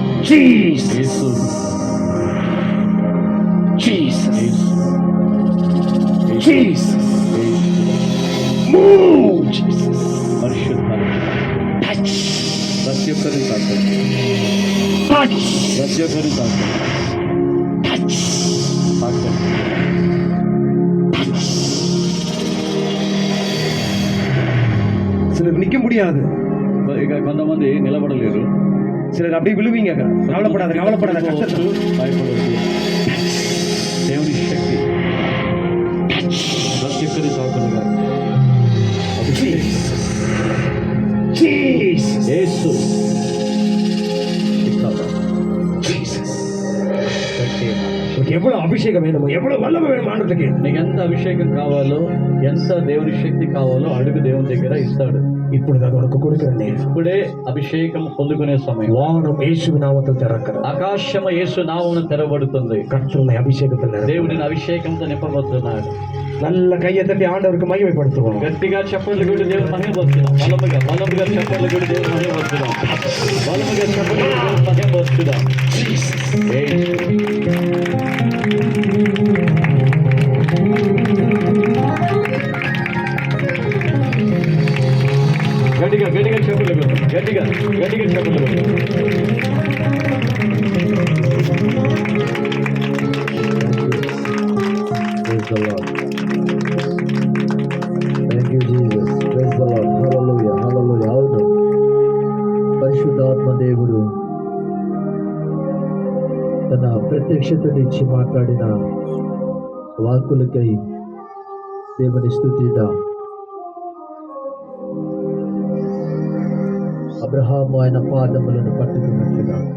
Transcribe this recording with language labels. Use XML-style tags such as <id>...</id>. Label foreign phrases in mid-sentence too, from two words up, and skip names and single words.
<en>Jesus.</en> <te>యేసు</te> <en>Jesus.</en> <te>యేసు</te> <en>Jesus. Move, Jesus.</en> <te>పరిశుద్ధాత్మ</te> <en>Touch.</en> <te>ప్రతి ఒక్కరిని తాకండి,</te> <en>Touch.</en> <te>ప్రతి ఒక్కరిని తాకండి,</te> <en>Touch.</en> <te>తాకండి.</te> <ta>சிலர் நிக்க முடியாது,</ta> <te>ఇక కొంతమంది నిలబడలేరు.</te> <ta>சிலர் அப்படியே விழுவீங்க. கவலைப்படாத கவலைப்படாத கஷ்டத்துல.</ta> <te>భయపడద్దు. దేవుని శక్తి ప్రతి ఒక్కరి తాకులుగా</te> <en>Jesus.</en> <te>యేసు</te> <en>Jesus.</en> <te>ఎప్పుడు అభిషేకం వేయడము, ఎప్పుడు వల్లమ వేయడం ఆండ్రుకి. నీకు ఎంత అభిషేకం కావాలో, ఎంత దేవుని శక్తి కావాలో అడుగు, దేవుని దగ్గర ఇస్తాడు. ఇప్పుడు నాకు కొడుకురండి. ఇప్పుడే అభిషేకం పొందుకునే సమయం. వానం యేసు నామముతో తెరకర. ఆకాశము యేసు నామమున తెరవబడుతుంది.</te> <ta>கர்த்தருடைய அபிஷேகத்தில்</ta> <te>దేవుడిని అభిషేకంతో నింపబడుతున్నాడు.</te> <ta>நல்ல கையை தட்டி ஆண்டவருக்கு மகிமைப்படுத்துவோம்.</ta> <te>గట్టిగా చప్పట్లు కొట్టి దేవుని మహిమపరుస్తున్నాం. బలముగా చప్పట్లు కొట్టి దేవుని మహిమపరుస్తున్నాం. బలముగా చప్పట్లు కొట్టి దేవుని మహిమపరుస్తున్నాం. గట్టిగా గట్టిగా చప్పట్లు కొట్టు, గట్టిగా గట్టిగా చప్పట్లు కొట్టు.</te> <en>Praise the Lord. Thank you, Jesus. Praise the Lord. Hallelujah. Hallelujah.</en> <te>అవును, పరిశుద్ధాత్మ దేవుడు తన ప్రత్యక్షతనిచ్చి మాట్లాడిన వాక్కులకై దేవుని స్తుతిద్దాం. అబ్రహాము ఆయన పాదములను పట్టుకున్నట్లుగా</te>